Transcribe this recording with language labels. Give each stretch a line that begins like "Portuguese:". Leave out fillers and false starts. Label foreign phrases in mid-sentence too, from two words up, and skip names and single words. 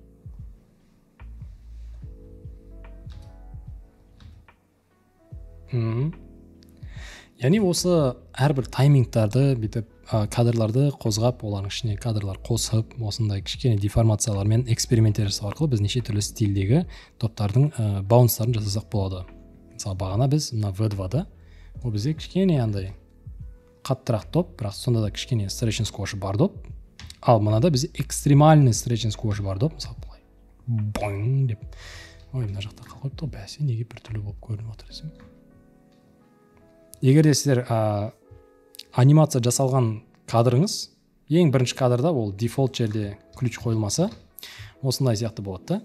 Kazakh: Яғни осы әрбір таймингтарды бітіп кадрларды қозғап, олардың ішіне кадрлар қосып, осындай кішкене деформациялармен эксперименттер жасау арқылы біз неше түрлі стильдегі топтардың баунстарын жасасақ болады. Мысалы, бағана біз мына V2-да ол бізде кішкене андай қаттырақ топ, бірақ сонда да кішкене
English: stretch and squash
Kazakh: бар доп. Ал мынада бізде экстремальный
English: stretch and squash
Kazakh: бар доп. Мысалы, бұлай боң деп. Ой, мына жақта қалып тұр, бәсе неге біртүрлі болып көрініп отыр десем. Егер де сіздер анимация жасалған кадрыңыз, ең бірінші кадрда ол дефолт жерде ключ қойылмаса, осындай сияқты болады да.